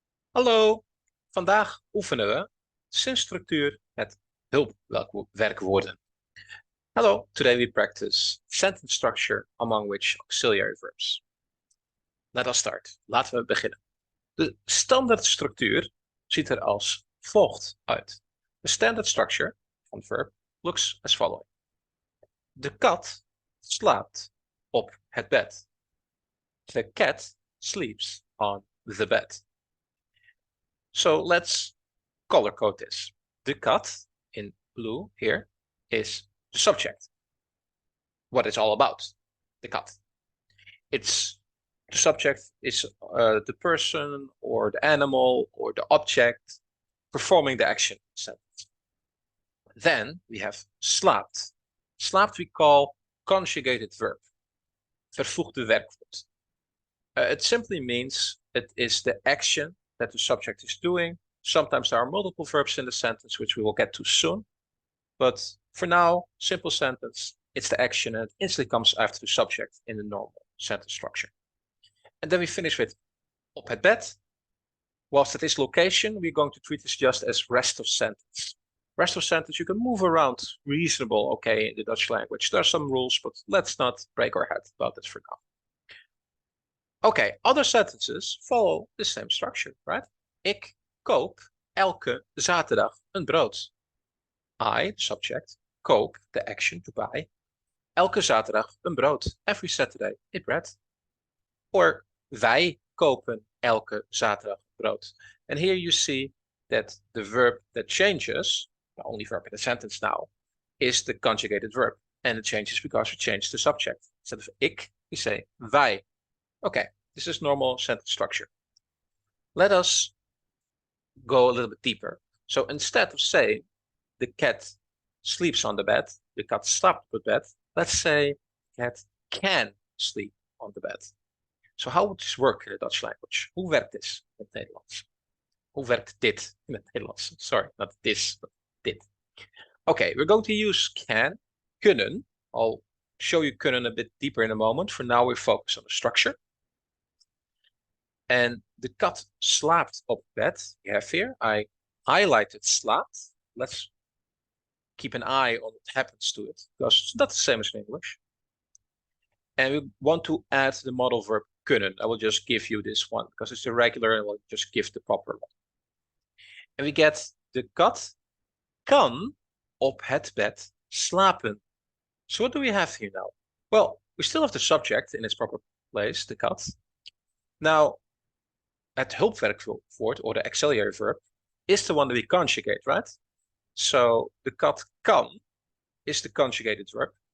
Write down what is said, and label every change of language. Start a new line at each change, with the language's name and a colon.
Dutch: Hallo, vandaag oefenen we zinsstructuur met hulpwerkwoorden.
English: Hello, today we practice sentence structure among which auxiliary verbs. Let us start.
Dutch: Laten we beginnen. De standaardstructuur ziet er als volgt uit.
English: The standard structure van verb looks as following.
Dutch: De kat slaapt op het bed.
English: The cat sleeps on the bed. So let's color code this. The cat in blue here is the subject. What it's all about, the cat. The subject is the person or the animal or the object performing the action sentence. Then we have slaapt. Slaapt we call conjugated verb.
Dutch: Vervoegde werkwoord.
English: It simply means it is the action that the subject is doing. Sometimes there are multiple verbs in the sentence, which we will get to soon. But for now, simple sentence, it's the action and it instantly comes after the subject in the normal sentence structure. And then we finish with
Dutch: op het bed.
English: Whilst at this location, we're going to treat this just as rest of sentence. Rest of sentence, you can move around reasonable, okay, in the Dutch language. There are some rules, but let's not break our head about this for now. Okay, other sentences follow the same structure, right?
Dutch: Ik koop elke zaterdag een brood.
English: I, the subject, koop, the action to buy,
Dutch: elke zaterdag een brood.
English: Every Saturday, a bread. Or
Dutch: wij kopen elke zaterdag brood.
English: And here you see that the verb that changes, the only verb in the sentence now, is the conjugated verb. And it changes because we change the subject. Instead of ik, we say wij. Okay, this is normal sentence structure. Let us go a little bit deeper. So instead of saying the cat sleeps on the bed, the cat
Dutch: slaapt op het bed,
English: let's say the cat can sleep on the bed. So how would this work in the Dutch language?
Dutch: Hoe werkt dit in het Nederlands? Hoe werkt dit in het Nederlands?
English: Sorry, not this, but dit. Okay, we're going to use can, kunnen. I'll show you kunnen a bit deeper in a moment. For now, we focus on the structure. And the cat
Dutch: slaapt op bed.
English: You have here, I highlighted slaapt. Let's keep an eye on what happens to it, because it's not the same as in English. And we want to add the modal verb kunnen. I will just give you this one, because it's irregular, and we'll just give the proper one. And we get the
Dutch: kat kan op het bed slapen.
English: So what do we have here now? Well, we still have the subject in its proper place, the kat. Now, het hulpwerkwoord, or the auxiliary verb, is the one that we conjugate, right? So the kat kan is the conjugated verb.